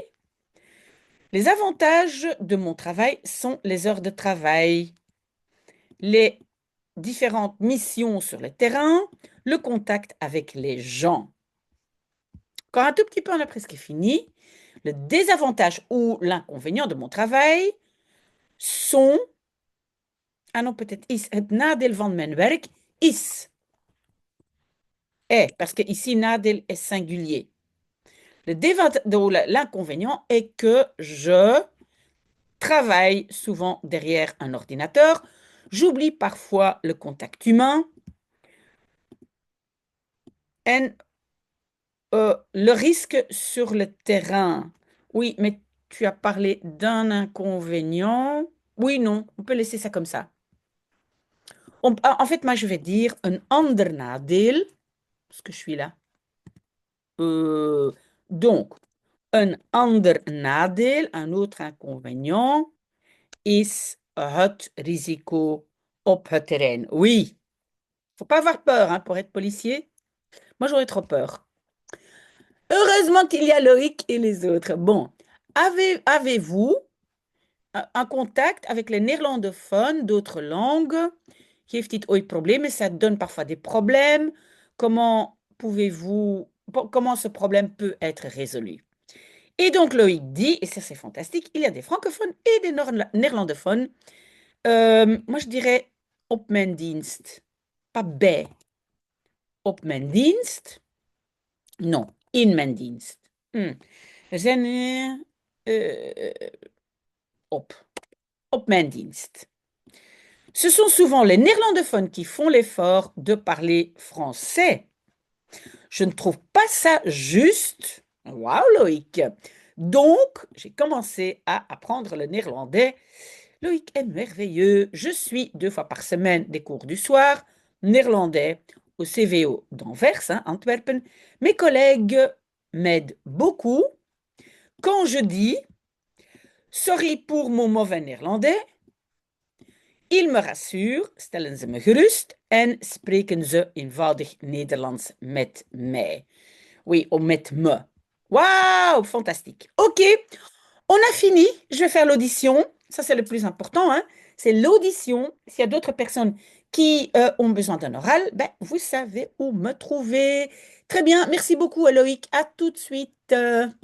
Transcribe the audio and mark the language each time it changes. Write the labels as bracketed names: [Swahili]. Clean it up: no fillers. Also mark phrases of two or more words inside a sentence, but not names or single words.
[French] Les avantages de mon travail sont les heures de travail, les différentes missions sur le terrain, le contact avec les gens. Quand un tout petit peu on a presque fini, le désavantage ou l'inconvénient de mon travail sont, ah non, peut-être is, [Dutch] het nadeel van mijn werk is, [French] est, parce que ici nadeel est singulier. L'inconvénient est que je travaille souvent derrière un ordinateur, j'oublie parfois le contact humain et le risque sur le terrain. Oui, mais tu as parlé d'un inconvénient. Oui, non, on peut laisser ça comme ça. En fait, moi, je vais dire un [Dutch] ander nadeel, [French] parce que je suis là. Donc, un [Dutch] ander nadeel, [French] un autre inconvénient, [Dutch] is het risico op het terrein. [French] Oui, faut pas avoir peur hein, pour être policier. Moi, j'aurais trop peur. Heureusement qu'il y a Loïc et les autres. Bon, avez-vous un contact avec les néerlandophones d'autres langues? [Dutch] Heeft dit ooit problemen? [French] Ça donne parfois des problèmes. Comment ce problème peut être résolu? Et donc Loïc dit, et ça c'est fantastique, il y a des francophones et des néerlandophones. Moi je dirais [Dutch] op mijn dienst, pas bij. Op mijn dienst? Non, in mijn dienst. Er zijn op mijn dienst. [French] Ce sont souvent les néerlandophones qui font l'effort de parler français. Je ne trouve pas ça juste. Waouh, Loïc. Donc, j'ai commencé à apprendre le néerlandais. Loïc est merveilleux. Je suis 2 fois par semaine des cours du soir, néerlandais au CVO d'Anvers, hein, Antwerpen. Mes collègues m'aident beaucoup. Quand je dis sorry pour mon mauvais néerlandais, ils me rassurent, [Dutch] stellen ze me gerust en spreken ze eenvoudig Nederlands met mij. [French] Oui, ou [Dutch] met me. [French] Waouh, fantastique. Ok, on a fini. Je vais faire l'audition. Ça, c'est le plus important, hein. C'est l'audition. S'il y a d'autres personnes qui ont besoin d'un oral, ben, vous savez où me trouver. Très bien. Merci beaucoup, Loïc. À tout de suite.